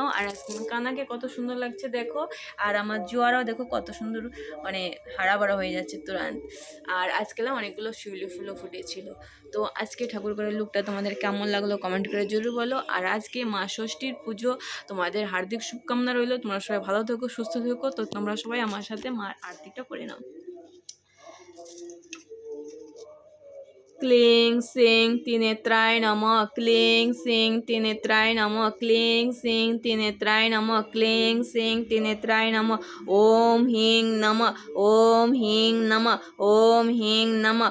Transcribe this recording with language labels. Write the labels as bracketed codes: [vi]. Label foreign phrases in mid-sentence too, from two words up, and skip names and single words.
[bn] আর আজকে কানাকে কত সুন্দর লাগছে দেখো, আর আমার জোয়ারাও দেখো কত সুন্দর, মানে হারা বাড়া হয়ে যাচ্ছে তুরান্ত। আর আজকে অনেকগুলো শিউলি ফুলও ফুটেছিল। তো আজকে ঠাকুর ঘরের লুকটা তোমাদের কেমন লাগলো কমেন্ট করে জরুর বলো। আর আজকে মা ষষ্ঠীর পুজো, তোমাদের হার্দিক শুভকামনা রইলো। তোমরা সবাই ভালো থেকো, সুস্থ থেকো। তো তোমরা সবাই আমার সাথে মার আরতিটা করে নাও। [sa] क्लीं सिंह त्रिनेत्राय नमः, क्लीं सिंह त्रिनेत्राय नमः, क्लीं सिंह त्रिनेत्राय नमः, क्लीं सिंह त्रिनेत्राय नमः। ओम ह्रीं नमः, ओम ह्रीं नमः, ओम ह्रीं नमः।